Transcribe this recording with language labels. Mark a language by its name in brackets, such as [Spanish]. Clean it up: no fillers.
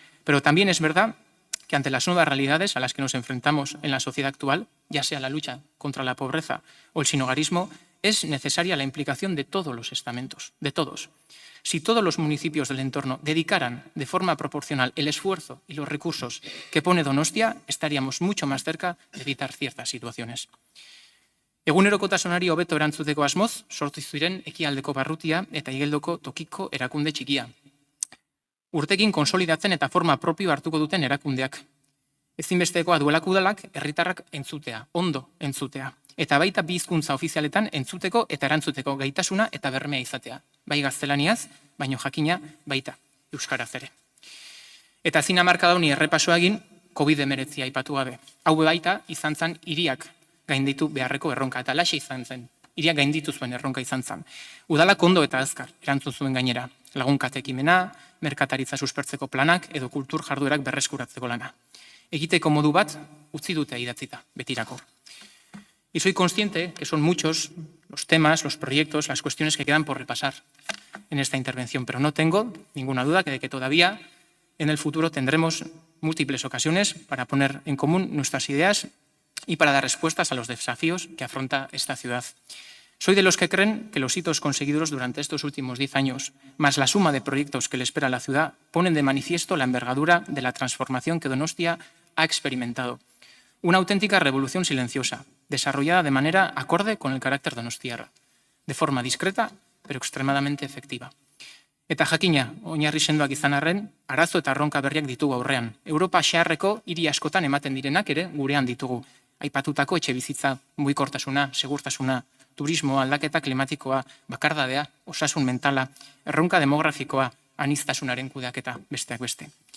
[Spanish] Pero también es verdad que ante las nuevas realidades a las que nos enfrentamos en la sociedad actual, ya sea la lucha contra la pobreza o el sinhogarismo, es necesaria la implicación de todos los estamentos, de todos. Si todos los municipios del entorno dedicaran de forma proporcional el esfuerzo y los recursos que pone Donostia, estaríamos mucho más cerca de evitar ciertas situaciones. [Basque] Egunerokotasunari hobeto erantzuteko asmoz, sortu ziren Ekialdeko Barrutia eta Igeldoko Tokiko erakunde txikia. Urtekin konsolidatzen eta forma propio hartuko duten erakundeak. Ezinbestekoa duelako udalak herritarrak entzutea, ondo entzutea. eta baita bi hizkuntza ofizialetan entzuteko eta erantzuteko gaitasuna eta bermea izatea. Bai gaztelaniaz, baino jakina baita euskaraz ere. Eta ezin hamarkada honi errepasoa egin COVID-19 aipatu gabe. Hau baita izan zen hiriak gainditu beharreko erronka, eta laxe izan zen. Hiriak gainditu zuen erronka izan zen. Udalak ondo eta azkar erantzun zuen gainera. Lagunkate ekimena, merkataritza suspertzeko planak edo kultur jarduerak berreskuratzeko lana. Egiteko modu bat utzi dute idatzita, betirako. [Spanish] Y soy consciente que son muchos los temas, los proyectos, las cuestiones que quedan por repasar en esta intervención, pero no tengo ninguna duda de que todavía en el futuro tendremos múltiples ocasiones para poner en común nuestras ideas y para dar respuestas a los desafíos que afronta esta ciudad. Soy de los que creen que los hitos conseguidos durante estos últimos 10 años, más la suma de proyectos que le espera a la ciudad, ponen de manifiesto la envergadura de la transformación que Donostia ha experimentado. Una auténtica revolución silenciosa, desarrollada de manera acorde con el carácter donostiarra, de forma discreta, pero extremadamente efectiva. [Basque] Eta jakina, oinarri sendoak izan arren, arazo eta erronka berriak ditugu aurrean. Europa xeharreko hiri askotan ematen direnak ere gurean ditugu. Aipatutako etxe bizitza, mugikortasuna, segurtasuna, turismo, aldaketa klimatikoa, bakardadea, osasun mentala, erronka demografikoa, aniztasunaren kudeaketa, besteak beste.